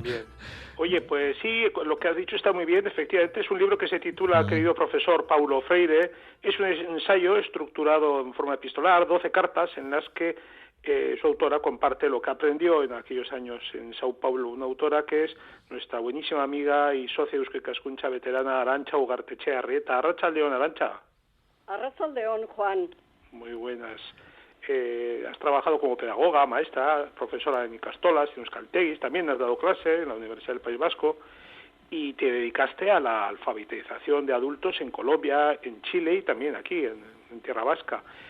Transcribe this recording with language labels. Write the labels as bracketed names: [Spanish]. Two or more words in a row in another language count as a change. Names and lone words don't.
[Spanish] Oye, pues sí, lo que has dicho está muy bien, efectivamente es un libro que se titula, querido profesor Paulo Freire, es un ensayo estructurado en forma epistolar, 12 cartas en las que su autora comparte lo que aprendió en aquellos años en Sao Paulo, una autora que es nuestra buenísima amiga y socia de Eusko Ikaskuntza veterana Arantxa Ugartechea Arrieta. [Basque] Arratsaldeon, Arantxa. Arratsaldeon, Juan. [Spanish] Muy buenas. Has trabajado como pedagoga, maestra, profesora en Ikastolas, en Euskaltegis, también has dado clase en la Universidad del País Vasco y te dedicaste a la alfabetización de adultos en Colombia, en Chile y también aquí, en Tierra Vasca.